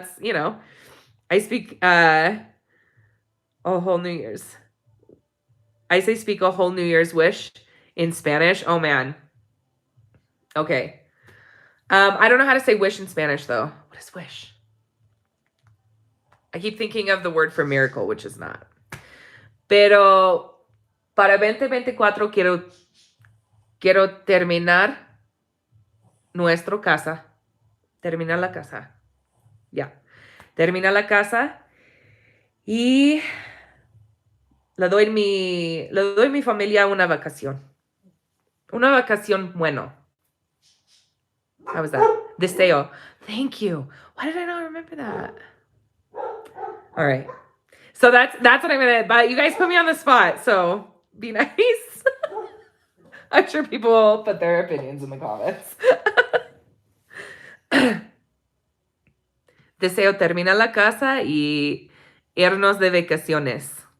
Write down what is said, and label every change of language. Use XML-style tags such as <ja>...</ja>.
<en>That's, I speak a whole New Year's. I say speak a whole New Year's wish in Spanish. Oh man. Okay. I don't know how to say wish in Spanish, though. What is wish? I keep thinking of the word for miracle, which is not.</en> <es>Pero para 2024 quiero terminar nuestra casa. Terminar la casa. Ya. Terminar la casa y le doy mi familia una vacación. Una vacación bueno.</es> <en>How was that? Deseo. Thank you. Why did I not remember that? All right. So that's what I'm gonna. But you guys put me on the spot, so be nice. I'm sure people will put their opinions in the comments.</en> <es>Deseo terminar la casa y irnos de vacaciones.</es>